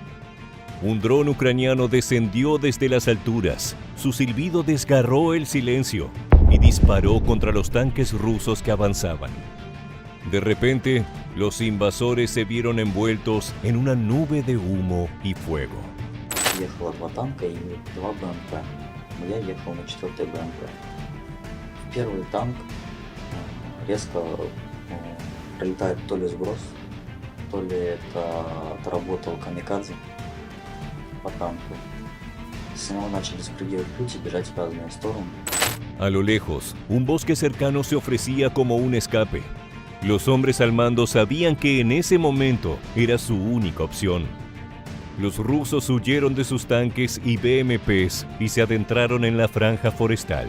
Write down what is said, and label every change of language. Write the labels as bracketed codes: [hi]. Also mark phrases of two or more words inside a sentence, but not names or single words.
[es] Un dron ucraniano descendió desde las alturas, su silbido desgarró el silencio y disparó contra los tanques rusos que avanzaban. De repente, los invasores se vieron envueltos en una nube de humo y fuego. [ru] Ехало 2 танка и 2 БМП. Я ехал на 4-й БМП. Первый танк резко прилетает то ли сброс, то ли это отработал камикадзе по танку. С него начали спрыгивать люди, бежать в разные стороны. [es] A lo lejos, un bosque cercano se ofrecía como un escape. Los hombres al mando sabían que en ese momento era su única opción. Los rusos huyeron de sus tanques y BMPs y se adentraron en la franja forestal.